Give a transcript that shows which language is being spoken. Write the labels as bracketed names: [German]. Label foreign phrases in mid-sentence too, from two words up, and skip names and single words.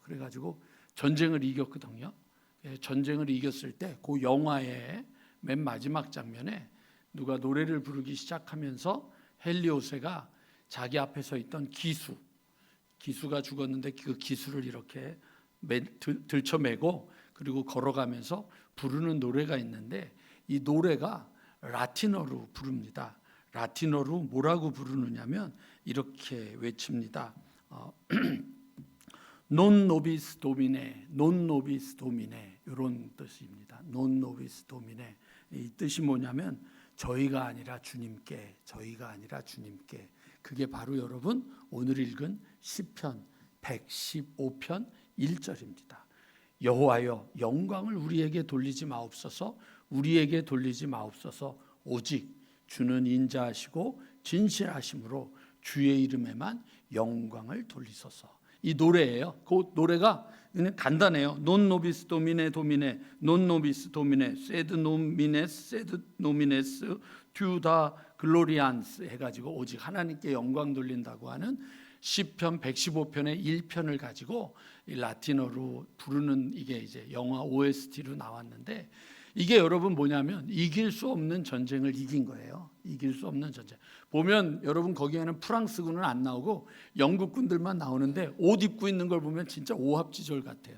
[Korean] 그래가지고 전쟁을 이겼거든요. 전쟁을 이겼을 때 그 영화의 맨 마지막 장면에 누가 노래를 부르기 시작하면서 헨리 5세가 자기 앞에 서 있던 기수가 죽었는데 그 기수를 이렇게 들쳐매고 그리고 걸어가면서 부르는 노래가 있는데 이 노래가 라틴어로 부릅니다. 라틴어로 뭐라고 부르느냐면 이렇게 외칩니다. [Latin] Non nobis domine, non nobis domine [Korean] 이런 뜻입니다. [Latin] Non nobis domine [Korean] 이 뜻이 뭐냐면 저희가 아니라 주님께, 저희가 아니라 주님께. 그게 바로 여러분 오늘 읽은 시편 115편 1절입니다. 여호와여 영광을 우리에게 돌리지 마옵소서, 우리에게 돌리지 마옵소서. 오직 주는 인자하시고 진실하심으로 주의 이름에만 영광을 돌리소서. 이 노래예요. 그 노래가 그냥 간단해요. [Latin] Non nobis domine domine, non nobis domine, sed nomines, sed nomines, tuda glorians [Korean] 해가지고 오직 하나님께 영광 돌린다고 하는 시편 115편의 1편을 가지고 라틴어로 부르는 이게 이제 영화 OST로 나왔는데 이게 여러분 뭐냐면 이길 수 없는 전쟁을 이긴 거예요. 이길 수 없는 전쟁. 보면 여러분 거기에는 프랑스군은 안 나오고 영국군들만 나오는데 옷 입고 있는 걸 보면 진짜 오합지졸 같아요.